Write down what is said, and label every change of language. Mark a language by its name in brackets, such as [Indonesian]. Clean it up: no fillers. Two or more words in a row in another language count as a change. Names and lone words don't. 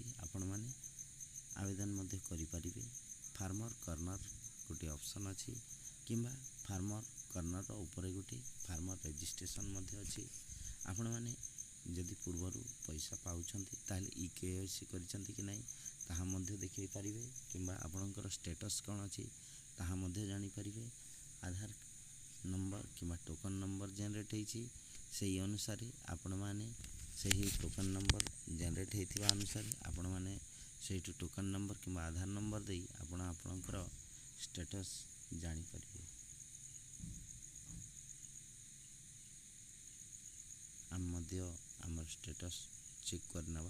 [Odia] ଆପଣ ମାନେ ଆବେଦନ ମଧ୍ୟ କରି ପାରିବେ। [English] farmer corner [Odia] ଗୋଟେ ଅପ୍ସନ୍ ଅଛି କିମ୍ବା [English] farmer corner [Odia] ର ଉପର ଗୋଟେ [English] farmer registration [Odia] ମଧ୍ୟ ଅଛି। ଆପଣ ମାନେ ଯଦି ପୂର୍ବରୁ ପଇସା ପାଉଛନ୍ତି ତାହେଲେ ଇକେୱାଇସି କରିଛନ୍ତି କି ନାହିଁ ତାହା ମଧ୍ୟ ଦେଖି ପାରିବେ କିମ୍ବା ଆପଣଙ୍କର ଷ୍ଟାଟସ୍ କଣ ଅଛି ତାହା ମଧ୍ୟ ଜାଣି ପାରିବେ। आधार ଜେନେରେଟ୍ ହେଇଛି, ସେହି ଅନୁସାରେ ଆପଣମାନେ ସେହି [English] token number [Odia] ଜେନେରେଟ୍ ହେଇଥିବା ଅନୁସାରେ ଆପଣମାନେ ସେଇଠୁ [English] token number [Odia] କିମ୍ବା [English] Aadhaar number [Odia] ଦେଇ ଆପଣ ଆପଣଙ୍କର ଷ୍ଟାଟସ୍ ଜାଣିପାରିବେ। ଆମେ ମଧ୍ୟ ଆମର [English] status check [Odia] କରିନେବା।